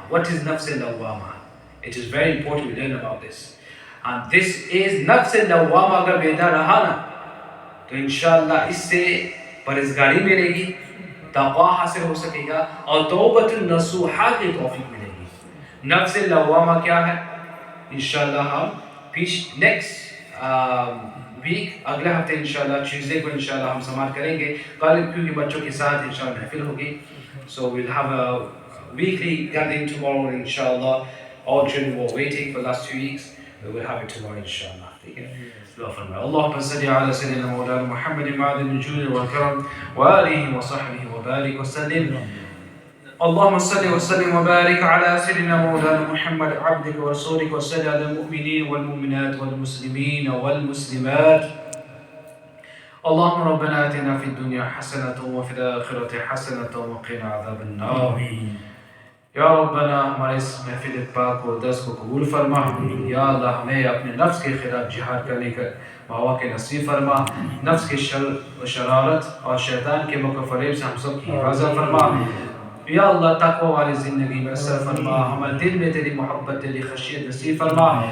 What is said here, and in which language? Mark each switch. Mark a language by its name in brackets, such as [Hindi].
[English] What is nafs lawwama? It is very important we learn about this. And this is [Urdu] nafs lawwama agar beda raha na, تو انشاءاللہ اس سے پرہیزگاری ملے گی، تقوی حاصل ہو سکے گا، اور توبۃ النصوحہ کی توفیق ملے گی. نفس لوامہ کیا ہے؟ انشاءاللہ ہم نیکسٹ ویک، اگلے ہفتے انشاءاللہ ٹیوزڈے کو انشاءاللہ ہم سماعت کریں گے. کل کیونکہ بچوں کے ساتھ انشاءاللہ محفل ہوگی، [English] So we'll have a weekly gathering tomorrow انشاءاللہ. All children were waiting for the last 2 weeks. We will have it tomorrow inshallah. [Urdu] ٹھیک ہے؟ [Arabic] اللهم صل على سيدنا مولانا محمد معدن الجود والكرم وآله وصحبه وبارك وسلم. اللهم صل وسلم وبارك على سيدنا مولانا محمد عبدك ورسولك وصل على المؤمنين والمؤمنات والمسلمين والمسلمات. اللهم ربنا آتنا في الدنيا حسنة وفي الآخرة حسنة وقنا عذاب النار. [Urdu] یا ربنا ہمارے اس محفل پاک و درس کو قبول فرما. یا اللہ ہمیں اپنے نفس کے خلاف جہاد کرنے کا مواقع نصیب فرما. نفس کے شر و شرارت اور شیطان کے مکر و فریب سے ہم سب کی حفاظت فرما. یا اللہ تقوی والی زندگی میں اثر فرما. ہمارے دل میں تیری محبت، تیری خشیت نصیب فرما.